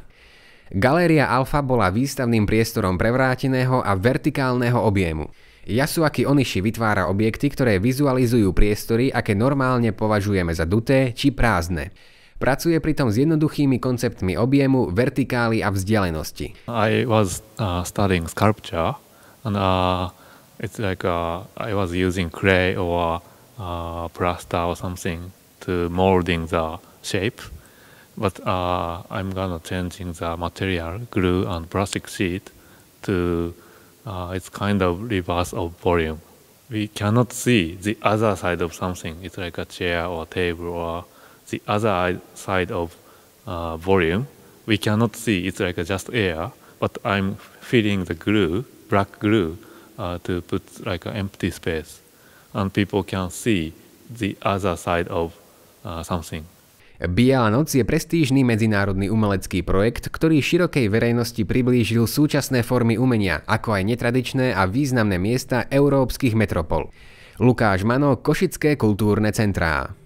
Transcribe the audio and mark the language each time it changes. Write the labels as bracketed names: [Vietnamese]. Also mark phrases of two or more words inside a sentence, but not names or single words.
[Slovak] Galéria Alfa bola výstavným priestorom prevráteného a vertikálneho objemu. Yasuaki Onishi vytvára objekty, ktoré vizualizujú priestory, aké normálne považujeme za duté či prázdne. Pracuje pritom s jednoduchými konceptmi objemu, vertikály a vzdialenosti. [English] I was studying sculpture and it's like I was using clay or plaster or something to molding the shape, but I'm gonna changing the material, glue and plastic sheet to it's kind of reverse of volume. We cannot see the other side of something. It's like a chair or table or the other side of volume. We cannot see. It's like just air, but I'm feeling the glue, black glue, to put like an empty space, and people can see the other side of something. [Slovak] Biela noc je prestížny medzinárodný umelecký projekt, ktorý širokej verejnosti priblížil súčasné formy umenia, ako aj netradičné a významné miesta európskych metropol. Lukáš Mano, Košické kultúrne centrá.